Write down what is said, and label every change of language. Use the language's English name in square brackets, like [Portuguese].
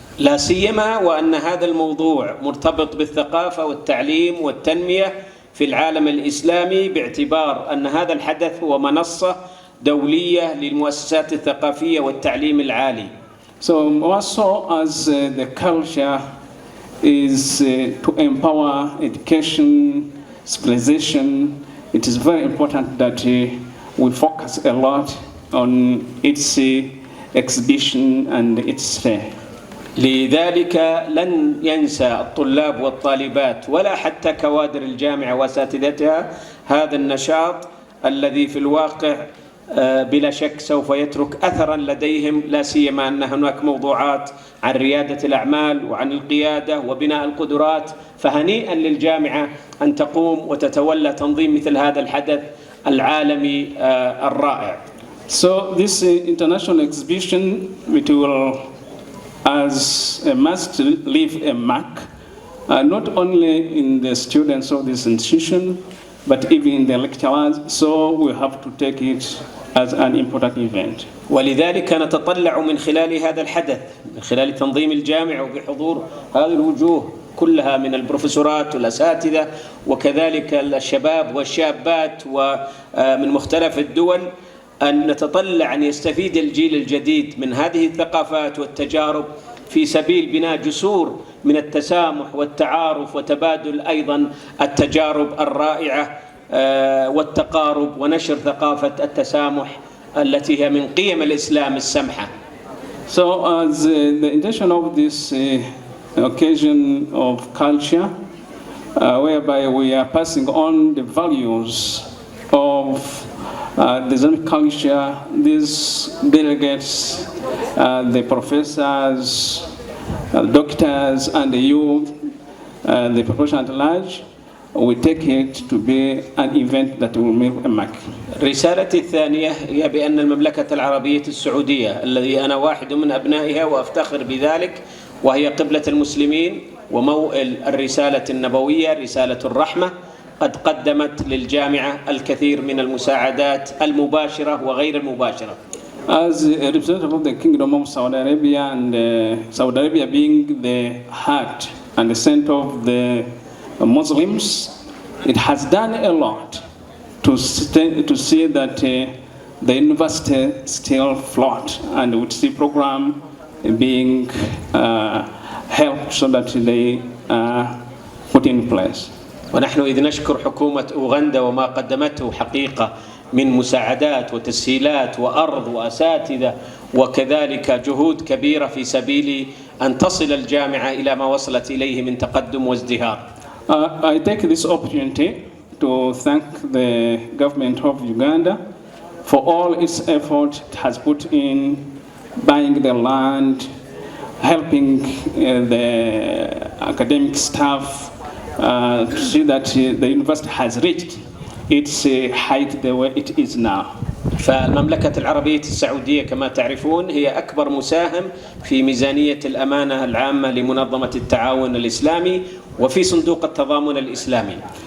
[Arabic] لا سيما وأن هذا الموضوع مرتبط بالثقافة والتعليم والتنمية في العالم الإسلامي، باعتبار أن هذا الحدث هو منصة دولية للمؤسسات الثقافية والتعليم العالي. [English] So also as the culture is to empower education, civilization, it is very important that we focus a lot on its exhibition and its fair. [Arabic] لذلك لن ينسى الطلاب والطالبات ولا حتى كوادر الجامعة وأساتذتها هذا النشاط الذي في الواقع بلا شك سوف يترك أثرا لديهم، لا سيما أن هناك موضوعات عن ريادة الأعمال وعن القيادة وبناء القدرات، فهنيئا للجامعة أن تقوم وتتولى تنظيم مثل هذا الحدث العالمي الرائع. [English] So this international exhibition, it will as a must leave a mark, not only in the students of this institution, but even in the lecturers, so we have to take it as an important event. [Arabic] ولذلك نتطلع من خلال هذا الحدث، من خلال تنظيم الجامعة وبحضور هذه الوجوه كلها من البروفيسورات والأساتذة وكذلك الشباب والشابات ومن مختلف الدول، أن نتطلع أن يستفيد الجيل الجديد من هذه الثقافات والتجارب في سبيل بناء جسور من التسامح والتعارف وتبادل أيضا التجارب الرائعة والتقارب ونشر ثقافة التسامح التي هي من قيم الإسلام السمحة. [English] So as the intention of this occasion of culture, whereby we are passing on the values of the Islamic culture, these delegates, the professors, doctors, and the youth, the population at large, we take it to be an event that will make a mark. [Arabic] رسالتي الثانية هي بأن المملكة العربية السعودية الذي أنا واحد من أبنائها وأفتخر بذلك، وهي قبلة المسلمين وموئل الرسالة النبوية رسالة الرحمة، قد قدمت للجامعة الكثير من المساعدات المباشرة وغير المباشرة. [English] As a representative of the Kingdom of Saudi Arabia, and Saudi Arabia being the heart and the center of the Muslims, it has done a lot to see that the university still float and with the program being helped so that they put in place. [Arabic] ونحن إذ نشكر حكومة أوغندا وما قدمته حقيقة من مساعدات وتسهيلات وأرض وأساتذة وكذلك جهود كبيرة في سبيل أن تصل الجامعة إلى ما وصلت إليه من تقدم وازدهار. [English] I take this opportunity to thank the government of Uganda for all its effort it has put in buying the land, helping the academic staff to see that the university has reached its height the way it is now. [Arabic] فالمملكة العربية السعودية كما تعرفون هي أكبر مساهم في ميزانية الأمانة العامة لمنظمة التعاون الإسلامي وفي صندوق التضامن الإسلامي.